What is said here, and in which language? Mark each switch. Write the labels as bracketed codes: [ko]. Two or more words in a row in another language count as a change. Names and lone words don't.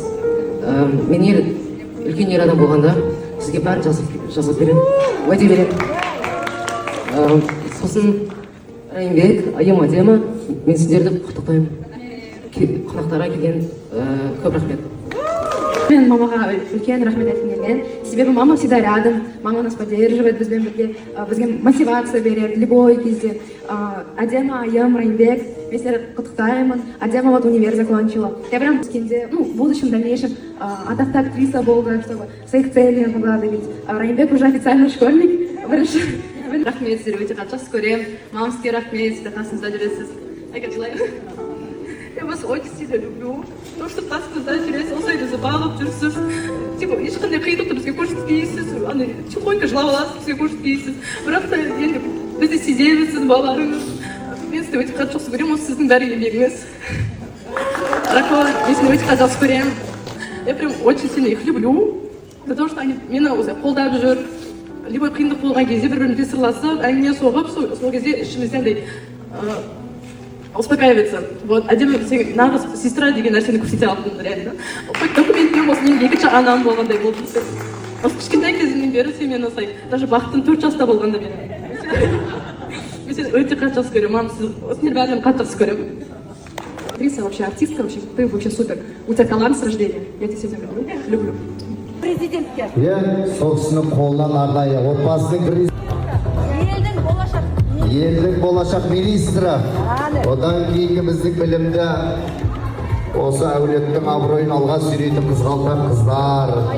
[kk] Мен үлкен ер адам болғанда сізге бәрін жазып беремін, уәде беремін. Сосын Райымбек, айым әдемі, мен сіздерді құттықтаймын. Қонақтарға келген көп рахмет. Мен мамаға үлкен рахмет айтқым келген. [ru] Себебі мама всегда рядом, мама нас поддерживает, [kk] бізбен бірге, бізге мотивация береді любой кезде. Әдемі айым Райымбек, мен сені құттықтаймын. [ru] Әдемі вот универ закончила. Я прям в будущем дальнейшем [kk] атақты актриса болды, [ru] чтобы своих целей могла добить. [kk] Райымбек [ru] уже официальный школьник. [kk] Рахмет, сіздер өте қатты жақсы көремін. Мамам сізге рахмет, сіздер қасымызда жүресіз. [ru] Я вас очень сильно люблю. То, что [kk] қасыңызда жүресіз, осылай бағып жүрсіз. Ешқандай қиындықты бізге көрсетпейсіз. Тихонько жылап аласыз, бізге көрсетпейсіз. Бірақ та енді бізді сеземіз, сіздің балаларыңыз. Мен сізді өте қатты жақсы көремін, осы сіздің бәрі еңбегіңіз. Рахмет, мен сізді өте қатты жақсы көремін. [ru] Я прям очень сильно их люблю. За то, что они [kk] мені қолдап жүр. Любой қиындық болған кезде бір-бірімізбен сырласып, әңгіме соғып, сол кезде ішімізден успокаиваться. Вот, әдемі сен нағыз сестра деген нәрсені көрсете алдың реально. Документпен осы менің екінші анам болғандай болды. Осы кішкентай кезімнен бері сен мені осылай, даже бақыттың 4 жаста болғанда мен сені өте қатты жақсы көремін. Мам, сіз осының бәрін қатты жақсы көремін. Актриса, [ru] вообще артистка, вообще, ты вообще супер. У тебя талант с рождения. Я тебя всегда говорю. Люблю. [kk] Президентке. Сол кісінің қолынан арнайы отбасының елдің болашақ министрі. Одан кейінгі біздің білімді осы әулеттің абыройын алға сүйрейтін қызғалдақ қыздар.